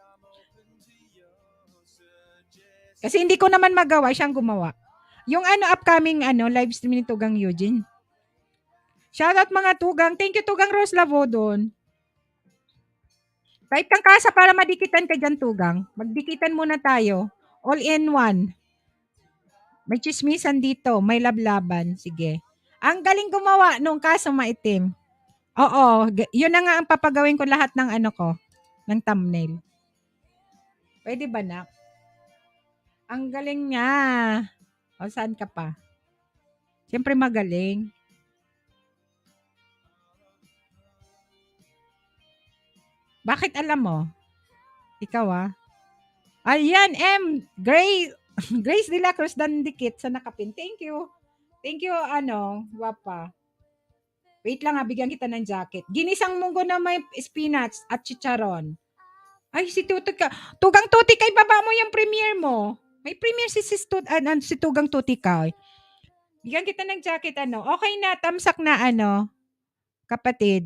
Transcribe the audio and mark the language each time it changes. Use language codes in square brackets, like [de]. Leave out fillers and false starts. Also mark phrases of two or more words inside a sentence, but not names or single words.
[tl] Kasi hindi ko naman magawa, siyang gumawa. Yung ano upcoming ano [en] live stream [tl] ni Tugang Eugene. Shoutout mga Tugang. [en] Thank you Tugang Rose Lavodon. [tl] Type kang Kasa para madikitan ka dyan Tugang. Magdikitan muna tayo. [en] All in one. [tl] May chismisan dito. May lablaban. Sige. Ang galing gumawa nung Kasa maitim. Oo. Yun na nga ang papagawin ko lahat ng ano ko. Ng thumbnail. Pwede ba na? Ang galing niya. O saan ka pa? Siyempre magaling. Bakit alam mo? Ikaw Ayan, Grace, Grace de la Cruz Dandikit sa nakapin. [en] Thank you. Thank you, guwapa. [tl] Wait lang bigyan kita ng jacket. Ginisang munggo na may spinach at chicharon. Ay, si Tutoy ka. Tugang Tuti kay baba mo yung premiere mo. May premiere si Tugang Tuti ka. Bigyan kita ng jacket, Okay na, tamsak na, kapatid.